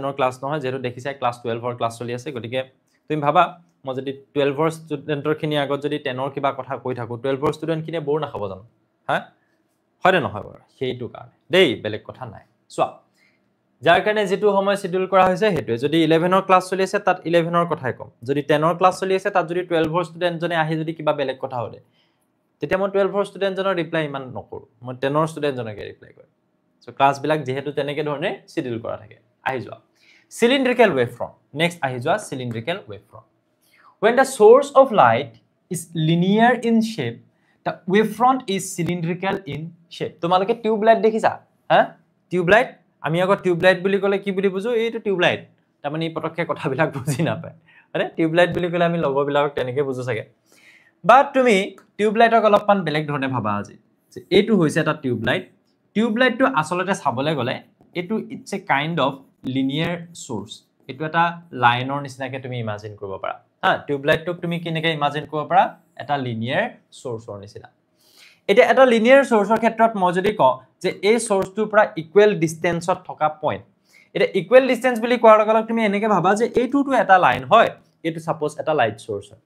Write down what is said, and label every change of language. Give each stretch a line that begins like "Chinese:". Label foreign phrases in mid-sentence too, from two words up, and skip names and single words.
Assamese: ৰ ক্লাস নহয় যেটো দেখিছা ক্লাস 12 ৰ ক্লাস চলি আছে গতিকে তুমি ভাবা মই যদি 12 ৰ ষ্টুডেন্টৰ খিনি আগত যদি 10 ৰ কিবা কথা কৈ থাকো 12 ৰ ষ্টুডেন্ট খিনি বৰ নাখাব জানো হা হয় নহয় বাৰু সেইটো কাৰণে দেই বেলেগ কথা নাই চোৱা যাৰ কাৰণে যেটো সময় শিডিউল কৰা হৈছে হেতু যদি 11 ৰ ক্লাস চলি আছে তাত 11 ৰ কথাই কম যদি 10 ৰ ক্লাস চলি আছে তাত যদি 12 ৰ ষ্টুডেন্ট জনে আহি যদি কিবা বেলেগ কথা হলে তেতিয়া মই 12 ৰ ষ্টুডেন্ট জনৰ ৰিপ্লাই ইমান নকৰো মই 10 ৰ ষ্টুডেন্ট জনকে ৰিপ্লাই কৰিম সো ক্লাস বিলাক যেহেতু তেনেকে ধৰণে শিডিউল কৰা থাকে আহি যোৱা
English: cylindrical wave front next
Assamese: আহি যোৱা
English: cylindrical wave front when the source of light is linear in shape the wave front is cylindrical in shape
Assamese: তোমালোকে
English: tube light
Assamese: দেখিছা হা
English: tube light
Assamese: আমি আগত
English: tube light
Assamese: বুলি কলে কি বুলি বুজো এইটো
English: tube light
Assamese: তাৰ মানে পটককে কথাবিলাক বুজি নাপায় আৰে
English: tube light
Assamese: বুলি কলে আমি লগৰ বিলাক তেনেকে বুজো চাগে বাট তুমি
English: tube lightক
Assamese: অলপমান বেলেগ ধৰণে ভাবা আজি যে এইটো হৈছে এটা
English: tube lightটো
Assamese: আসলতে চাবলে গলে এইটো
English: It's a kind of linear source
Assamese: এটো এটা লাইনৰ নিচিনাকে তুমি ইমাজিন কৰিব পাৰা হা
English: tube lightটোক
Assamese: তুমি কিনেকে ইমাজিন কৰিব পাৰা এটা
English: linear sourceৰ
Assamese: নিচিনা এটা এটা
English: linear sourceৰ
Assamese: ক্ষেত্ৰত মই যদি ক যে এই সোৰ্সটোৰ পৰা
English: equal distanceত
Assamese: থকা পইণ্ট এটা
English: equal distance
Assamese: বুলি কোৱাৰ লগে লগে তুমি এনেকে ভাবা যে এইটোটো এটা লাইন হয় এটো সাপোজ এটা
English: light source
Assamese: হয়